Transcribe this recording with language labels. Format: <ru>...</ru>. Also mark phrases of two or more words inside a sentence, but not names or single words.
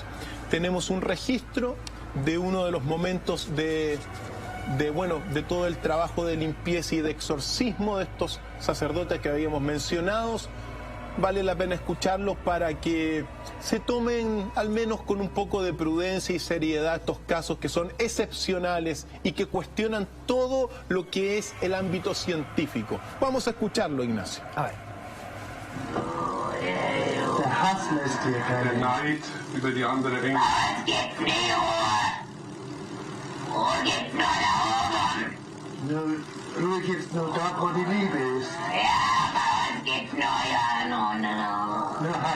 <es>Tenemos un registro de uno de los momentos de todo el trabajo de limpieza y de exorcismo de estos sacerdotes que habíamos mencionado. Vale la pena escucharlos para que se tomen al menos con un poco de prudencia y seriedad estos casos que son excepcionales y que cuestionan todo lo que es el ámbito científico. Vamos a escucharlo, Ignacio. A ver.</es> <de>Der Hass lässt dir keine Der Neid über die andere Engel. Ruhe gibt's nur dort, wo die Liebe ist. Nur Hass.</de>